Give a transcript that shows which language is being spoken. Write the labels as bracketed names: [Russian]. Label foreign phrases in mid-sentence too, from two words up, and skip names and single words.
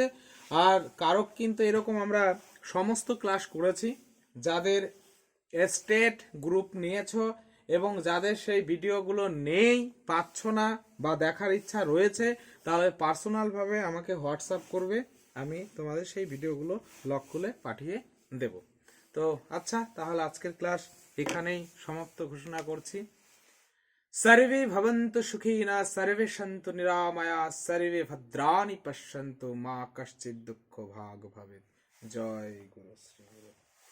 [Bangla] আর কারক কিন্তু এরকম আমরা সমস্ত ক্লাস করেছি, যাদের স্টেট গ্রুপ নিয়েছো এবং যাদের সেই ভিডিওগুলো নেই, পাচ্ছ না বা দেখার ইচ্ছা রয়েছে, তাহলে পার্সোনাল ভাবে আমাকে হোয়াটসঅ্যাপ করবে, আমি তোমাদের সেই ভিডিওগুলো লক খুলে পাঠিয়ে দেব। তো আচ্ছা, তাহলে আজকের ক্লাস এখানেই সমাপ্ত ঘোষণা করছি। [Sanskrit] सर्वे भवन्तु सुखिनः, सर्वे सन्तु निरामया, सर्वे भद्राणि पश्यन्तु, मा कश्चित् दुःखो भाग् भवेत्। जय गुरु श्री गुरु।